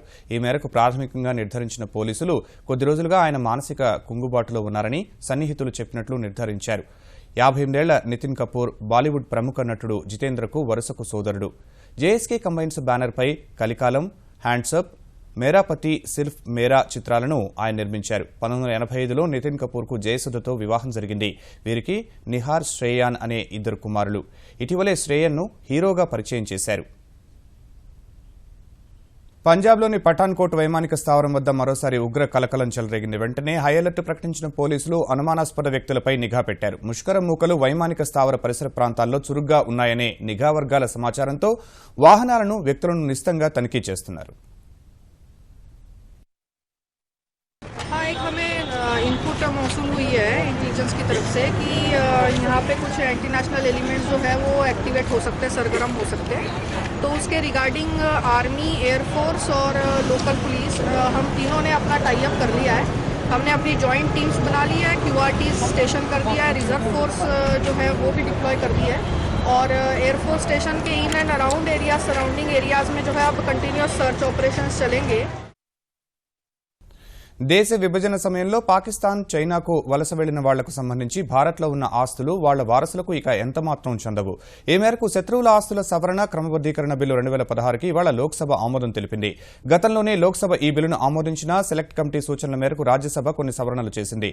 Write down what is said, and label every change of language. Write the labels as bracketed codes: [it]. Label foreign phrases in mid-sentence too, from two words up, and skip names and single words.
[te] ఈ మేరకు ప్రాథమికంగా నిర్ధారించిన పోలీసులు కొద్ది రోజులుగా ఆయన మానసిక కుంగుబాటులో ఉన్నారని సన్నిహితులు చెప్పినట్లు నిర్ధారించారు. 58 ఏళ్ల నితిన్ కపూర్ బాలీవుడ్ ప్రముఖ నటుడు జితేంద్రకు వరుసకు సోదరుడు. జేఎస్కే కంబైన్స్ బ్యానర్పై కలికాలం, హ్యాండ్సప్, మేరాపతి, సిర్ఫ్ మేరా చిత్రాలను ఆయన నిర్మించారు. 1985లో నితిన్ కపూర్కు జయసుధతో వివాహం జరిగింది. వీరికి నిహార్, శ్రేయాన్ అనే 2 కుమారులు. ఇటీవలే శ్రేయన్ను హీరోగా పరిచయం చేశారు. పంజాబ్లోని పఠాన్కోట్ వైమానిక స్థావరం వద్ద మరోసారి ఉగ్ర కలకలం చెలరేగింది. వెంటనే [en] high alert [te] ప్రకటించిన పోలీసులు అనుమానాస్పద వ్యక్తులపై నిఘా పెట్టారు. ముష్కర మూకలు వైమానిక స్థావర పరిసర ప్రాంతాల్లో చురుగ్గా ఉన్నాయనే నిఘా వర్గాల సమాచారంతో వాహనాలను, వ్యక్తులను నిశితంగా తనిఖీ చేస్తున్నారు. [hi] हाँ, एक हमें इनपुट मौसूल हुई है इंटेलिजेंस की तरफ से कि यहाँ पे कुछ [en] anti national elements [hi] जो है वो एक्टिवेट हो सकते हैं, सरगर्म हो सकते हैं। तो उसके रिगार्डिंग आर्मी, एयरफोर्स और लोकल पुलिस हम तीनों ने अपना [en] tie up [hi] कर लिया है। हमने अपनी [en] joint teams [hi] बना ली है, [en] QRT station [hi] कर दिया है, [en] reserve force [hi] जो है वो भी डिप्लॉय कर दी है और [en] airforce station [hi] के [en] in and around area, surrounding areas [hi] में जो है अब [en] continuous search operations [hi] चलेंगे। [te] దేశ విభజన సమయంలో పాకిస్తాన్, చైనాకు వలస వెళ్లిన వాళ్లకు సంబంధించి భారత్లో ఉన్న ఆస్తులు వాళ్ల వారసులకు ఇక ఎంతమాత్రం చెందవు. ఈ మేరకు శత్రువుల ఆస్తుల సవరణ క్రమబద్దీకరణ బిల్లు 2016కి ఇవాళ లోక్సభ ఆమోదం తెలిపింది. గతంలోనే లోక్సభ ఈ బిల్లును ఆమోదించిన సెలెక్ట్ కమిటీ సూచనల మేరకు రాజ్యసభ కొన్ని సవరణలు చేసింది.